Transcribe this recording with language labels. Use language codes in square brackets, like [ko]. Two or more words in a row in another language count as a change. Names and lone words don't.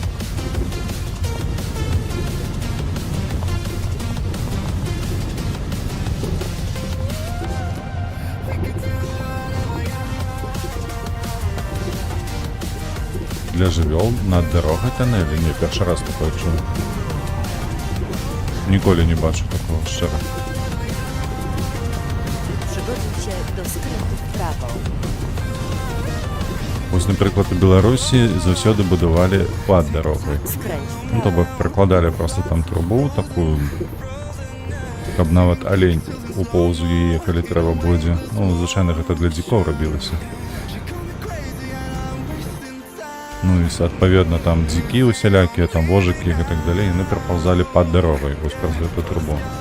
[be] Для жывёл над дарогай туннелі. Не, першы раз такое чую. Ніколі не бачу такого, шчыра. [pl] Przygotuj się do skrętu w prawo. [be] Вось, напрыклад, у Беларусі заўсёды будавалі пад дарогай. [pl] Skręć w [be] Ну, [pl] prawo. [be] то бок прыкладалі просто там трубу такую, каб нават алень упоўз у яе, калі трэба будзе. Ну, звычайна гэта для дзікоў рабілася. Ну і, адпаведна, там дзікі усялякія, там вожыкі і так далей, яны прапаўзалі пад дарогай, вось праз гэту трубу.